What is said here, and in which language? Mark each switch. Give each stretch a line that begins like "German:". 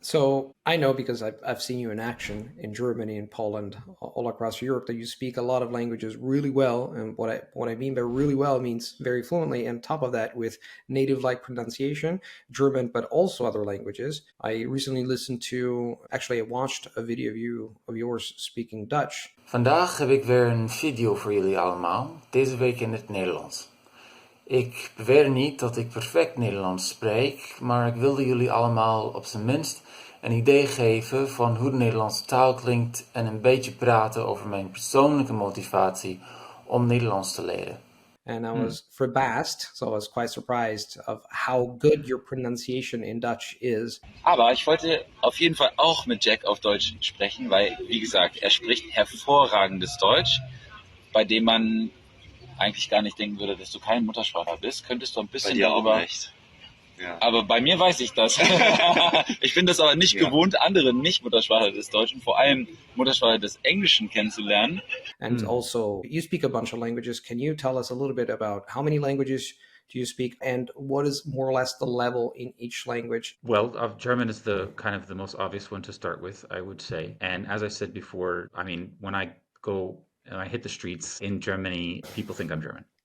English: So I know, because I've seen you in action in Germany and Poland, all across Europe, that you speak a lot of languages really well. And what I mean by really well means very fluently. And top of that, with native-like pronunciation, German, but also other languages. I recently I watched a video of yours speaking Dutch.
Dutch: Vandaag heb ik weer een video voor jullie allemaal, deze week in het Nederlands. Ik beweer niet dat ik perfect Nederlands spreek, maar ik wilde jullie allemaal op zijn minst een idee geven van hoe de Nederlandse taal klinkt en een beetje praten over mijn persoonlijke motivatie om Nederlands te leren.
English: And I was
Dutch: verbaasd,
English: so I was quite surprised of how good your pronunciation in Dutch is.
German: Aber ich wollte auf jeden Fall auch mit Jack auf Deutsch sprechen, weil, wie gesagt, er spricht hervorragendes Deutsch, bei dem man eigentlich gar nicht denken würde, dass du kein Muttersprachler bist. Könntest du ein bisschen Bei dir darüber... auch nicht. Ja. Aber bei mir weiß ich das. Ich bin das aber nicht gewohnt, andere Nicht-Muttersprachler des Deutschen, vor allem Muttersprachler des Englischen kennenzulernen.
English: And also, you speak a bunch of languages. Can you tell us a little bit about how many languages do you speak, and what is more or less the level in each language? Well, German is the kind of the most obvious one to start with, I would say. And as I said before, I mean, when I go and I hit the streets in Germany, people think I'm German.